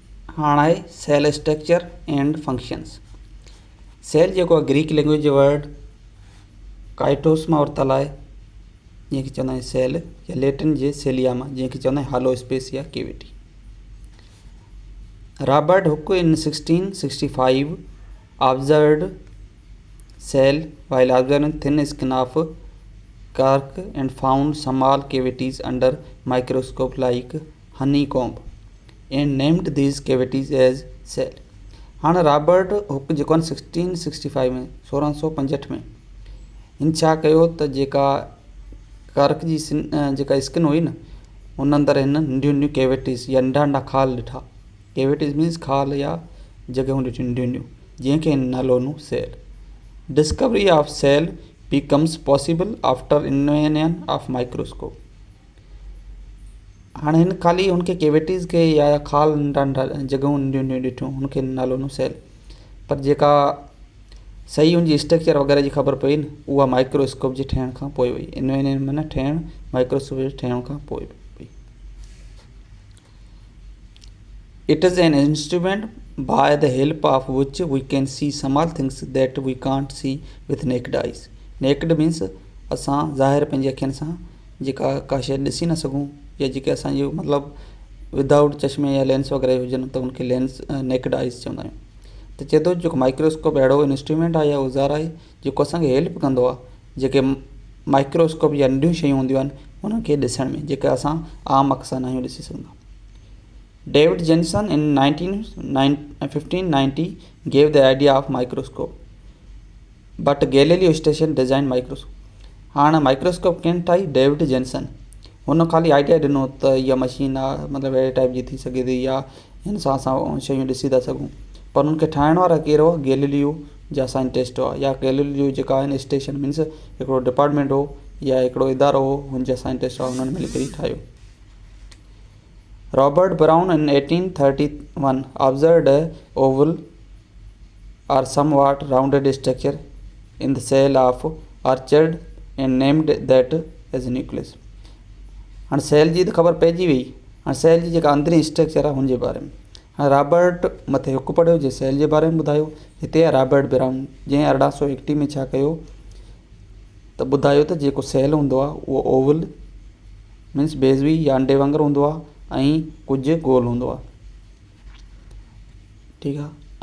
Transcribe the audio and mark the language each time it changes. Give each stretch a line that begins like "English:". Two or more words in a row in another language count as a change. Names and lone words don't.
Sindhi: हाणे आहे
English: cell structure and functions.
Sindhi: सेल जेको आहे
English: Greek language
Sindhi: जो वर्ड काइटोस मां वरितल आहे, जंहिंखे चवंदा आहियूं सेल, या लैटिन जे सेलिया मां, जंहिंखे चवंदा आहियूं
English: hollow space
Sindhi: या केविटी।
English: Robert Hooke in 1665 observed cell while observing thin skin of cork and found small cavities under microscope like honeycomb and named these cavities as cell।
Sindhi: हाँ रॉबर्ट हुक जो 1665 में 1665 में इन छा कयो त जेका कर्क जी जेका स्किन हुई न, उन अंदर हिन नंढियूं नंढियूं कैविटीज़ या नंढा नंढा खाल ॾिठा।
English: cavities means
Sindhi: खाल या जॻहियूं ॾिठियूं नंढियूं नंढियूं, जंहिंखे हिन नालो ॾिनो सेल।
English: discovery of cell becomes possible after invention of microscope।
Sindhi: हाणे हिन ख़ाली हुनखे कैविटीज़ खे या खाल नंढा नंढा जॻहियूं नंढियूं नंढियूं ॾिठियूं, हुनखे नालो ॾिनो सेल। पर जेका सही हुनजी स्ट्रक्चर वग़ैरह जी ख़बर पई न, उहा माइक्रोस्कोप जे ठहिण खां पोइ हुई। इन्वेंशन माना ठहिणु, माइक्रोस्कोप जे ठहिण खां पोइ पई।
English: it is an instrument by the help of which we can see small things that we can't see with naked eyes। naked means
Sindhi: असां ज़ाहिर पंहिंजी अखियुनि सां जेका का शइ ॾिसी न सघूं, या जेके असांजो मतिलबु विदाउट चश्मे या लेंस वग़ैरह हुजनि त उनखे
English: lens naked eyes
Sindhi: चवंदा आहियूं। त चए थो जेको माइक्रोस्कोप अहिड़ो इंस्ट्रूमेंट आहे या औज़ार आहे जेको असांखे हेल्प कंदो आहे जेके माइक्रोस्कोप या नंढियूं शयूं हूंदियूं आहिनि उनखे ॾिसण में, जेके असां आम अख सां न आहियूं ॾिसी सघंदा।
English: David Jensen in 1590 gave the idea of microscope, but Galileo station designed microscope।
Sindhi: हाँ माइक्रोस्कोप केन ठाही? डेविड जेनसन। हुन ख़ाली आइडिया ॾिनो त इहा मशीन आहे, मतिलबु अहिड़े टाइप जी थी सघे थी, या हिन सां असां शयूं ॾिसी था सघूं। पर हुनखे ठाहिण वारा केरु हो? गैलीलियो जा साइंटिस्ट हुआ, या गैलीलियो जेका आहिनि
English: station means
Sindhi: हिकिड़ो डिपार्टमेंट हो या हिकिड़ो इदारो हो, हुनजा साइंटिस्ट हुआ, हुननि मिली करे ठाहियो।
English: Robert Brown in 1831 observed a oval or somewhat rounded structure in the cell of orchid and named that as nucleus।
Sindhi: हाणे सेल जी त ख़बर पइजी वई, हाणे सेल जी जेका अंदरी स्ट्रक्चर आहे हुनजे बारे में। हाणे रॉबर्ट मथे हुक पढ़ियो जे सेल जे बारे में ॿुधायो। हिते आहे रॉबर्ट ब्राउन, जंहिं 1881 में छा कयो त ॿुधायो त जेको सेल हूंदो आहे उहो
English: oval means
Sindhi: बेज़वी या अंडे वांगुरु हूंदो आहे, ऐं कुझु गोल हूंदो आहे, ठीकु आहे।